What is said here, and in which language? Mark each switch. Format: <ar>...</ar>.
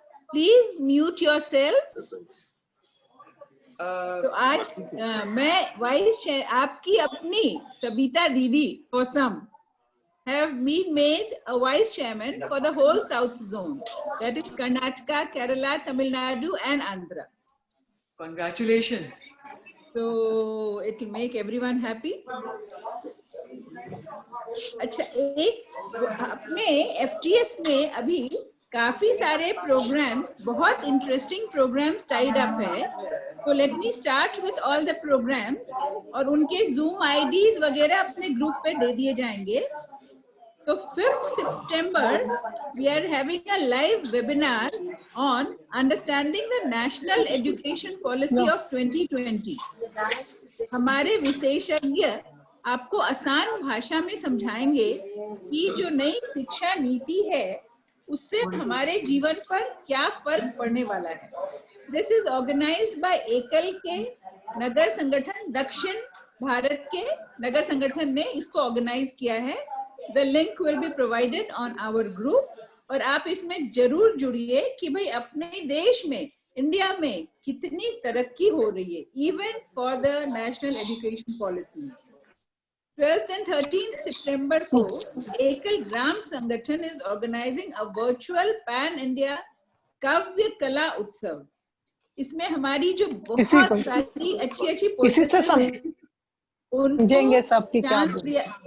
<en>Please mute yourselves.</en> <hi>तो आज मैं वाइस चेयर आपकी अपनी सबिता दीदी कोसम</hi> <en>have been made a vice chairman for the whole south zone, that is Karnataka, Kerala, Tamil Nadu and Andhra. Congratulations. So it will make everyone happy.</en> <hi>अच्छा, एक अपने FTS में अभी काफी सारे प्रोग्राम्स, बहुत इंटरेस्टिंग प्रोग्राम्स टाइड अप है. तो</hi> <en>let me start with all the programs</en> <hi>और उनके जूम आईडीज वगैरह अपने ग्रुप पे दे दिए जाएंगे.</hi> <en>So 5th September, we are having a live webinar on understanding the National Education Policy of 2020.</en> <hi>हमारे विशेषज्ञ आपको आसान भाषा में समझाएंगे कि जो नई शिक्षा नीति है उससे हमारे जीवन पर क्या फर्क पड़ने वाला है.</hi> <en>This is organized by</en> <hi>एकल के नगर संगठन, दक्षिण भारत के नगर संगठन ने इसको ऑर्गेनाइज किया है.</hi> <en>The link will be provided on our group</en> <hi>और आप इसमें जरूर जुड़िए कि भाई अपने देश में, इंडिया में कितनी तरक्की हो रही है,</hi> <en>even for the national education policy. 12th and 13th September</en> <hi>को एकल ग्राम संगठन</hi> <en>is organizing a virtual pan India</en> <hi>काव्य कला उत्सव. इसमें हमारी जो बहुत सारी अच्छी पोएट्स हैं उनको चांस दिया.</hi>